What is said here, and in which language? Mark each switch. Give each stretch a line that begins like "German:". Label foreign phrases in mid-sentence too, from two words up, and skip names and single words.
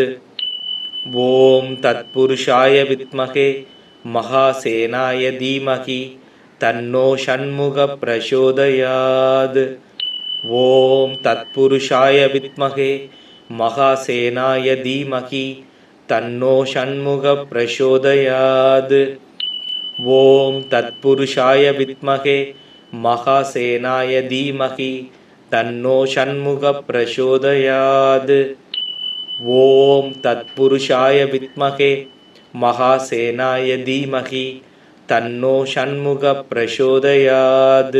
Sanskrit: ॐ तत्पुरुषाय विद्महे महासेनाय धीमहि तन्नो षण्मुखः प्रचोदयात्। ॐ तत्पुरुषाय विद्महे महासेनाय धीमहि तन्नो षण्मुखः प्रचोदयात्। ॐ तत्पुरुषाय विद्महे महासेनाय धीमहि तन्नो षण्मुख प्रचोदयात्. ॐ तत्पुरुषाय विद्महे महासेनाय धीमहि तन्नो षण्मुख प्रचोदयात्.